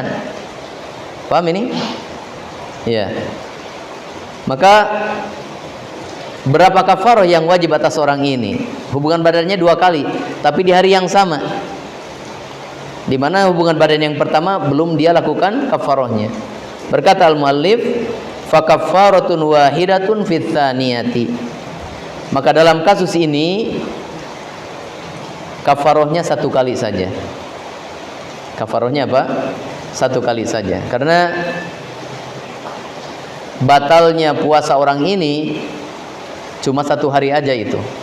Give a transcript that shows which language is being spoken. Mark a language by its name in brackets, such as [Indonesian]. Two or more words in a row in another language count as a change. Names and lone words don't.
[Indonesian] Paham ini? Ya. Maka berapa kafarah yang wajib atas orang ini? Hubungan badannya 2 kali, tapi di hari yang sama, di mana hubungan badan yang pertama belum dia lakukan kafarahnya. Berkata al-muallif, [Arabic] فكفارة واحدة في الثانية. [Indonesian] Maka dalam kasus ini kafarahnya 1 kali saja. Kafarahnya apa? 1 kali saja. Karena batalnya puasa orang ini cuma 1 hari aja itu.